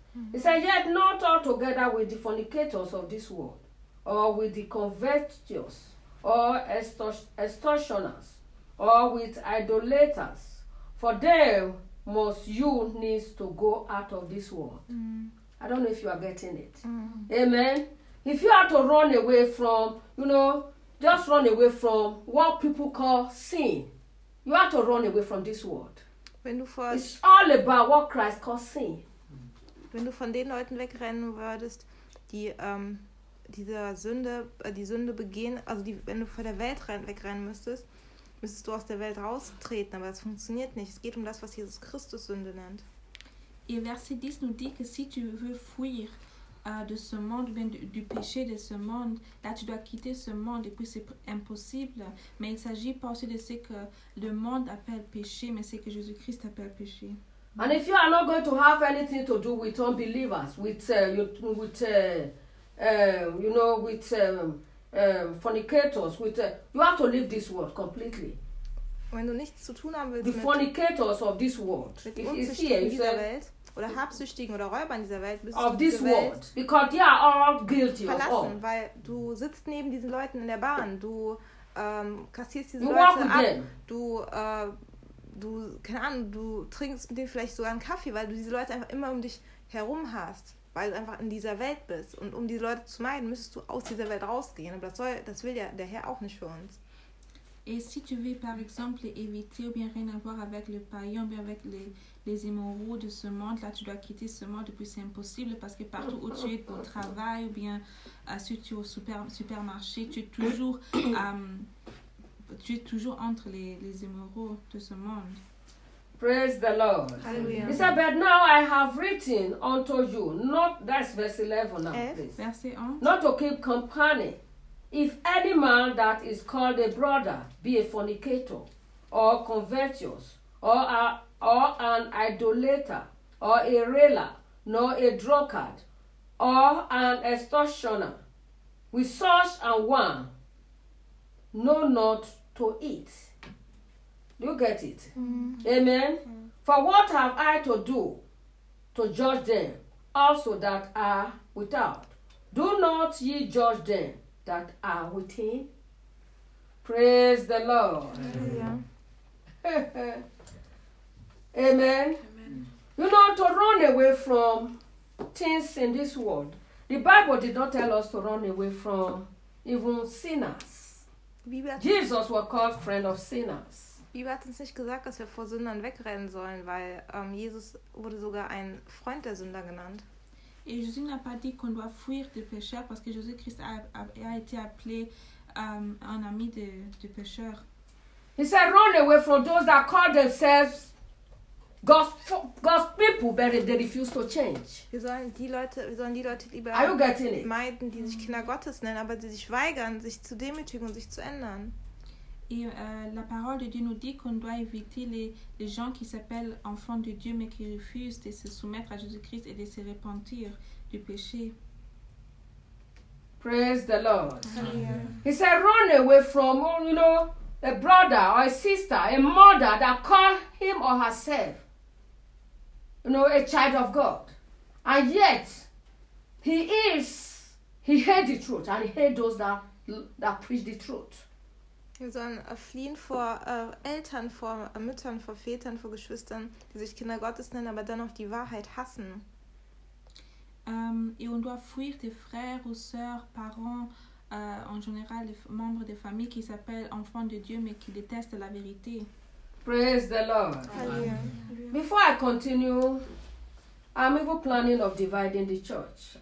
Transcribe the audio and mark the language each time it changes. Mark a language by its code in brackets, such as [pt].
[en] Mm-hmm. He said, yet not altogether with the fornicators of this world, or with the covetous, or extortioners, or with idolaters, for them must you needs to go out of this world. Mm-hmm. I don't know if you are getting it. Mm-hmm. Amen. If you are to run away from, you know, just run away from what people call sin, you are to run away from this world. [de] Wenn du vor, [en] it's all about what Christ calls sin. [de] Wenn du von den Leuten wegrennen würdest, die die Sünde begehen, also die, wenn du vor der Welt wegrennen müsstest du aus der Welt raustreten, aber das funktioniert nicht. Es geht um das, was Jesus Christus Sünde nennt. [fr] Et verset 10 nous dit que si tu veux fuir de ce monde, bien du péché de ce monde, là tu dois quitter ce monde, et puis c'est impossible. Mais il s'agit pas aussi de ce que le monde appelle péché, mais c'est que Jésus-Christ appelle péché. [en] And if you are not going to have anything to do with unbelievers, fornicators, you have to leave this world completely. [de] Wenn du nichts zu tun haben willst, [en] the fornicators of this world, it's here, you say. [de] Oder Habsüchtigen oder Räubern dieser Welt bist du verlassen, weil du sitzt neben diesen Leuten in der Bahn, du kassierst diese Leute ab, du trinkst mit denen vielleicht sogar einen Kaffee, weil du diese Leute einfach immer um dich herum hast, weil du einfach in dieser Welt bist. Und um diese Leute zu meiden, müsstest du aus dieser Welt rausgehen. Aber das will ja der Herr auch nicht für uns. [fr] Et si tu veux, par exemple, éviter ou bien rien avoir avec le païen ou bien avec les immoraux de ce monde, là, tu dois quitter ce monde et puis c'est impossible parce que partout où tu es au travail ou bien si tu es au supermarché, tu es toujours entre les immoraux de ce monde. [en] Praise the Lord. Hallelujah. He said, but now I have written unto you, that's verse 11 now, please. [fr] Verset 11. [en] Not to keep company. If any man that is called a brother be a fornicator, or covetous, or an idolater, or a railer, nor a drunkard, or an extortioner, with such an one, know not to eat. Do you get it? Mm-hmm. Amen. Mm-hmm. For what have I to do to judge them also that are without? Do not ye judge them that are within? Praise the Lord. Yeah. Amen. Amen. You know, to run away from things in this world, the Bible did not tell us to run away from even sinners. Jesus was called friend of sinners. [de] Bibel hat uns nicht gesagt, dass wir vor Sündern wegrennen sollen, weil Jesus wurde sogar ein Freund der Sünder genannt. [fr] Et Jésus n'a pas dit qu'on doit fuir des pécheurs parce que Jésus-Christ a été appelé un ami de pécheurs. [en] He said, run away from those that call themselves God's people, but they refuse to change. [de] Wir sollen die Leute lieber meiden, die sich Kinder Gottes nennen, aber die sich weigern, sich zu demütigen und sich zu ändern. [fr] Et la parole de Dieu nous dit qu'on doit éviter les gens qui s'appellent enfants de Dieu mais qui refusent de se soumettre à Jésus-Christ et de se repentir du péché. [en] Praise the Lord. Amen. He said, run away from, you know, a brother or a sister, a mother that call him or herself, you know, a child of God. And yet, he hates the truth and he hates those that preach the truth. [de] Wir sollen fliehen vor Eltern, vor Müttern, vor Vätern, vor Geschwistern, die sich Kinder Gottes nennen, aber dennoch die Wahrheit hassen. [fr] Et on doit fuir des frères ou sœurs, parents, en général les membres des familles qui s'appellent enfants de Dieu mais qui détestent la vérité. [en] Praise the Lord. Amen. Before I continue, I'm even planning of dividing the church.